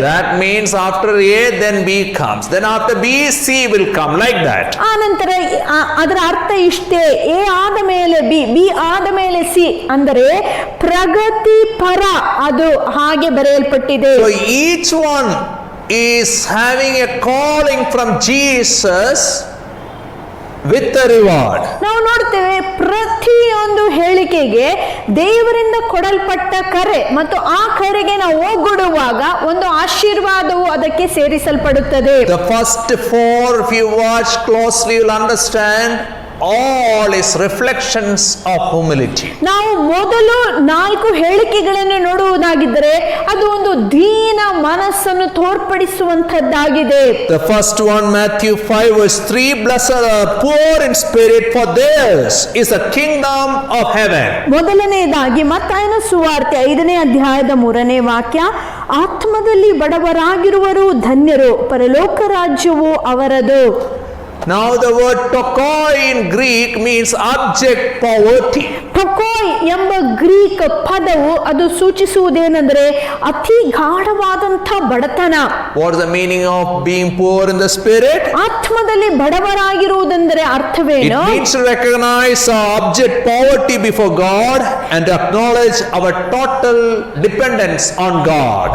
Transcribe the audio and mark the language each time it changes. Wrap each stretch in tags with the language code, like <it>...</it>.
<en>That means after A then B comes, then after B C will come, like that.</en> <kn>ಆ ನಂತರ ಅದರ ಅರ್ಥ ಇಷ್ಟೇ, ಎ ಆದ ಮೇಲೆ ಬಿ, ಬಿ ಆದ ಮೇಲೆ ಸಿ, ಅಂದರೆ ಪ್ರಗತಿಪರ, ಅದು ಹಾಗೆ ಬರೆಯಲ್ಪಟ್ಟಿದೆ.</kn> <en>So each one is having a calling from Jesus with a reward.</en> <kn>ನಾವು ನೋಡ್ತೇವೆ ಪ್ರತಿಯೊಂದು ಹೇಳಿಕೆಗೆ ದೇವರಿಂದ ಕೊಡಲ್ಪಟ್ಟ ಕರೆ ಮತ್ತು ಆ ಕರೆಗೆ ನಾವು ಒಗ್ಗೂಡುವಾಗ ಒಂದು ಆಶೀರ್ವಾದವು ಅದಕ್ಕೆ ಸೇರಿಸಲ್ಪಡುತ್ತದೆ.</kn> <en>The first 4, if you watch closely, you will understand all is reflections of humility.</en> <kn>ನಾವು ಮೊದಲು 4 ಹೇಳಿಕೆಗಳನ್ನು ನೋಡುವುದಾಗಿದ್ದರೆ ಅದು ಒಂದು ದೀನ ಮನಸ್ಸನ್ನು ತೋರ್ಪಡಿಸುವಂತದ್ದಾಗಿದೆ.</kn> <en>The first one, Matthew 5 verse 3, blessed are the poor in spirit, for theirs is the kingdom of heaven.</en> <kn>ಮೊದಲನೆಯದಾಗಿ ಮತ್ತಾಯನ ಸುವಾರ್ತೆ 5ನೇ ಅಧ್ಯಾಯದ 3ನೇ ವಾಕ್ಯ, ಆತ್ಮದಲ್ಲಿ ಬಡವರಾಗಿರುವರು ಧನ್ಯರು, ಪರಲೋಕ ರಾಜ್ಯವು ಅವರದು.</kn> <en>Now the word tokoi in Greek means abject poverty.</en> <kn>ಟೊಕೋಯ್ ಎಂಬ ಗ್ರೀಕ್ ಪದವು ಅದು ಸೂಚಿಸುವುದೇನೆಂದರೆ ಅತಿ ಗಾಢವಾದಂಥ ಬಡತನ.</kn> <en>What is the meaning of being poor in the spirit?</en> <kn>ಆತ್ಮದಲ್ಲಿ ಬಡವರಾಗಿರುವುದೆಂದರೆ</kn> <en>It</en> <kn>ಅರ್ಥವೇನು?</kn> <en>means to recognize our abject poverty before God and to acknowledge our total dependence on God.</en>